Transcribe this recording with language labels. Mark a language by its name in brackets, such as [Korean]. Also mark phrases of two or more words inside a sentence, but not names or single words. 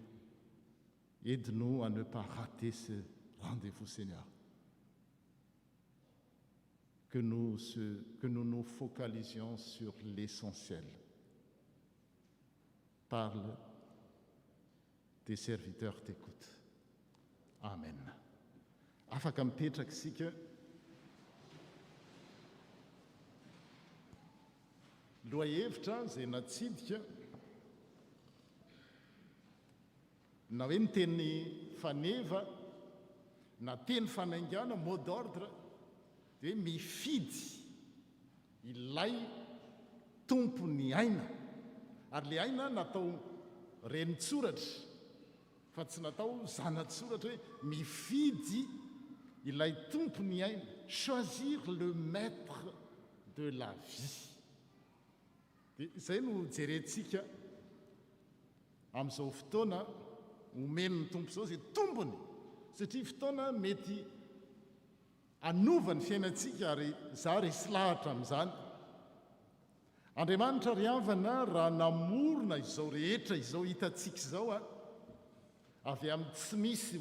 [French] Aide-nous à ne pas rater ce rendez-vous, Seigneur. Que nous nous focalisions sur l'essentiel. Parle, tes serviteurs t'écoutent. [Malagasy] Amen. Afaka mipetraka isika. Lohahevitra izay natsidika na hoe ny teny faneva na teny fanaingana [French] mot d'ordre [Malagasy] dia mifidy ilay tompony aina ary le aina natao renitsoratra fa tsy natao zanatsoratra hoe mifidy ilay tompony aina, [French] choisir le maître de la vie. [Malagasy] Dia izay no jerentsika amin'izao fotoana omeny ny tompo izao izay tombony satria fotoana mety anova ny fiainantsika ary za resy lahatra amin'izany. Andriamanitra ry havana raha namorona izao rehetra izao hitantsika izao avy amin'ny tsy misy ho